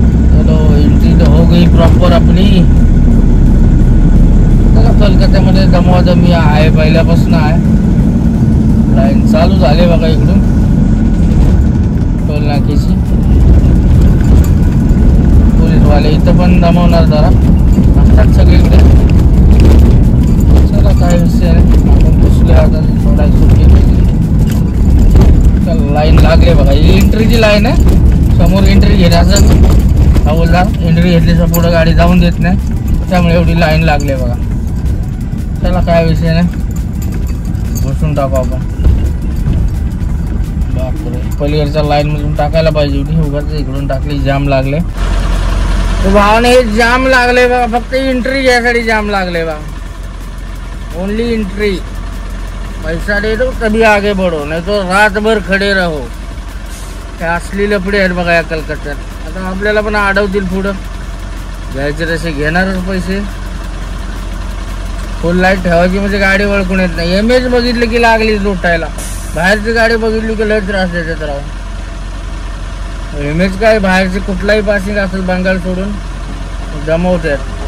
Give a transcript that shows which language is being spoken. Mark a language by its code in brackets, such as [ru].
[hi] चलो एंट्री तो हो गई प्रॉपर अपनी. [mr] चला कोलकात्यामध्ये दमवादमी आहे, पहिल्यापासून आहे. लाईन चालू झाले बघा इकडून टोल नाक्याची. पोलीसवाले इथं पण दमवणार जरा, असतात सगळीकडे. चला काय विषय नाही, आपण बसले आता थोडा सुट्टी. लाईन लागले बघा. ही एंट्रीची लाईन आहे. समोर एंट्री घेण्याचं हवलदार एंट्री घेतल्याच्या पुढं गाडी जाऊन देत नाही, त्यामुळे एवढी लाईन लागले बघा. चला काय विषय नाही, बसून टाकू आपण. बापरे, पलीकडच्या लाईन मधून टाकायला पाहिजे होती, उगाच इकडून टाकली. जाम लागले भावाने. हे जाम लागले बघा, फक्त एंट्री घ्यायसाठी जाम लागले बघा. [en] Only entry. [hi] पैसा दे दो तभी आगे बढ़ो, नहीं तो रात भर खडे रहो. [mr] हे असली लफडे आहेत बघा या कलकत्त्यात. आता आपल्याला पण अडवतील पुढं. घ्यायचे तसे घेणारच पैसे. फुल लाईट ठेवायची म्हणजे गाडी वळकून येत नाही. एमएच बघितलं की लागली लुटायला. बाहेरची गाडी बघितली की लय त्रास देतात राव. एमएच काय बाहेरचे कुठलाही पासिंग असेल बंगाल सोडून जमवतात.